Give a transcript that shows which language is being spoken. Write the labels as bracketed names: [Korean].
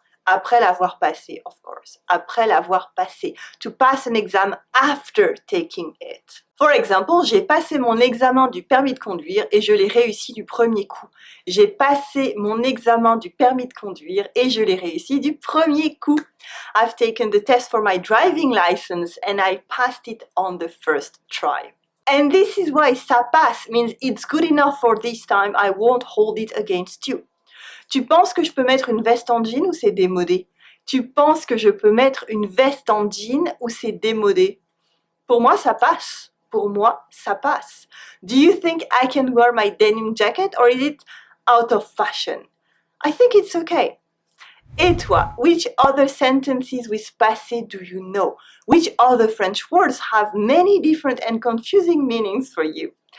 [French] Après l'avoir passé, [English] of course. [French] Après l'avoir passé. [English] To pass an exam after taking it. For example, [French] j'ai passé mon examen du permis de conduire et je l'ai réussi du premier coup. J'ai passé mon examen du permis de conduire et je l'ai réussi du premier coup. [English] I've taken the test for my driving license and I passed it on the first try. And this is why [French] ça passe [English] means it's good enough for this time, I won't hold it against you. [French] Tu penses que je peux mettre une veste en jean ou c'est démodé? Tu penses que je peux mettre une veste en jean ou c'est démodé? Pour moi, ça passe. Pour moi, ça passe. [English] Do you think I can wear my denim jacket or is it out of fashion? I think it's okay. [French] Et toi, [English] which other sentences with passé do you know? Which other French words have many different and confusing meanings for you?